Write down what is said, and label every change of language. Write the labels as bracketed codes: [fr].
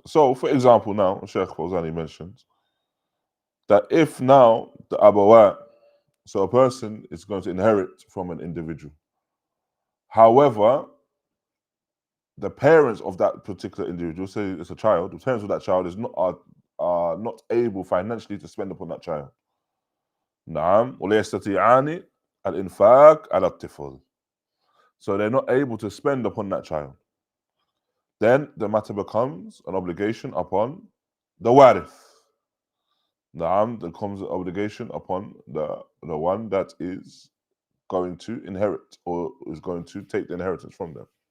[en] So, for example, now Shaykh Fawzani mentions that if now the abawat, so a person is going to inherit from an individual. However, the parents of that particular individual, say it's a child, the parents of that child are not able financially to spend upon that child. [ar] نعم ولا يستطيعان الإنفاق على الطفل. [en] So they're not able to spend upon that child. Then the matter becomes an obligation upon the warith. Naam, there comes an obligation upon the one that is going to inherit or is going to take the inheritance from them.